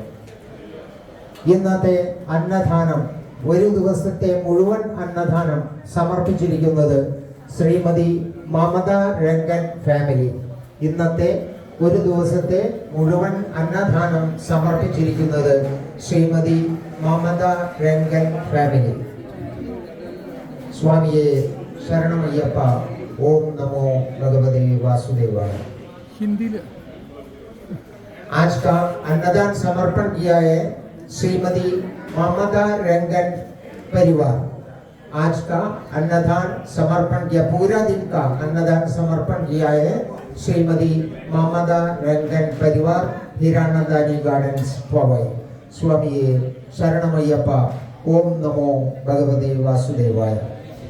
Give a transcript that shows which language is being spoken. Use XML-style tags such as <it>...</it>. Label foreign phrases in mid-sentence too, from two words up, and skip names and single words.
<ml>ഇന്നത്തെ അന്നദാനം, ഒരു ദിവസത്തെ മുഴുവൻ അന്നദാനം സമർപ്പിച്ചിരിക്കുന്നത് ശ്രീമതി മമത രംഗൻ ഫാമിലി. ഇന്നത്തെ ഒരു ദിവസത്തെ മുഴുവൻ അന്നദാനം സമർപ്പിച്ചിരിക്കുന്നത് ശ്രീമതി മമത രംഗൻ ഫാമിലി. സ്വാമിയെ ശരണമയ്യപ്പ.</ml> <sa>ഓം നമോ ഭഗവതേ वासुदेवाय।</sa> <hi>हिंदी आज का अन्नदान समर्पण किया है श्रीमती ममता रंगन परिवार। आज का अन्नदान समर्पण किया, पूरा दिन का अन्नदान समर्पण किया है श्रीमती ममता रंगन परिवार, हीरानंदानी गार्डन्स पवई।</hi> <ml>സ്വാമി ശരണമയ്യപ്പ।</ml> <sa>ओम नमो भगवते वासुदेवाय।</sa>